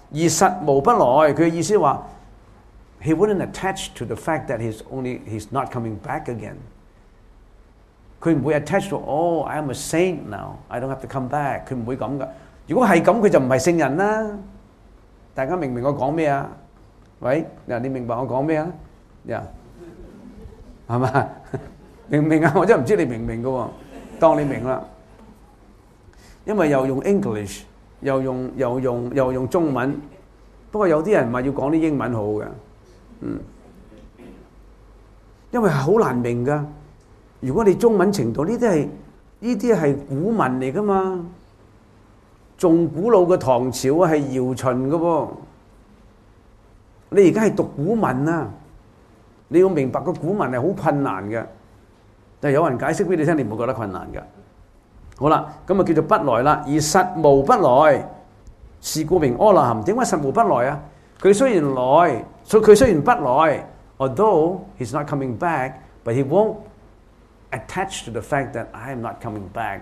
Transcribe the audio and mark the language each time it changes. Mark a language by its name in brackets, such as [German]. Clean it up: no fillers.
[Chinese] 而實無不來，他的意思是說 [English] He wouldn't attach to the fact that he's not coming back again. [Chinese] 他不會 [English] attach to, oh, I'm a saint now, I don't have to come back. [Chinese] 他不會這樣的。如果是這樣，他就不是聖人了。大家明白我說什麼？喂，你明白我說什麼？ Yeah. 是吧？明不明白？我真的不知道你明不明白的。當你明白了。因為又用 English,又用中文，不過有些人說要講英文好的，因為很難明白的。如果你中文程度，這些是古文來的嘛，仲古老的唐朝是姚秦的，你現在是讀古文，你要明白古文是很困難的，但有人解釋給你聽，你不會覺得困難的。好啦，咁啊叫做不来啦，而实无不来，是故名阿罗含。点解实无不来啊？佢虽然来，佢虽然不来 [English] ，although he's not coming back， but he won't attach to the fact that I'm not coming back.